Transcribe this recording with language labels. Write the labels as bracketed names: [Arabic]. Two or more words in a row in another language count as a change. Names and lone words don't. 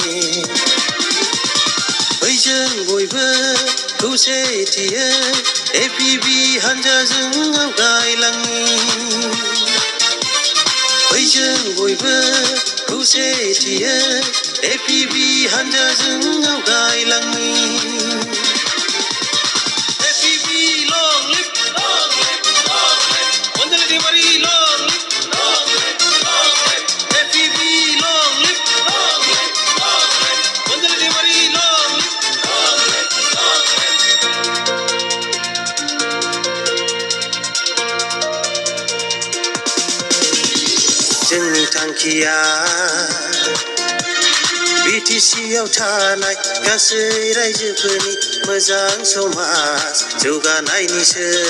[Bodo] जों बयबो खौसेथियै FEV हानजाजों आवगायलांनि जों बयबो खौसेथियै FEV हानजाजों आवगायलांनि [English] FEV long live, Anjaladi Marie long live, FEV long live, Anjaladi Marie long live. [Bodo] जोंनि थांखिया BTC-आव थानाय गासै रायजोफोरनि मोजां समाज जौगानायनिसो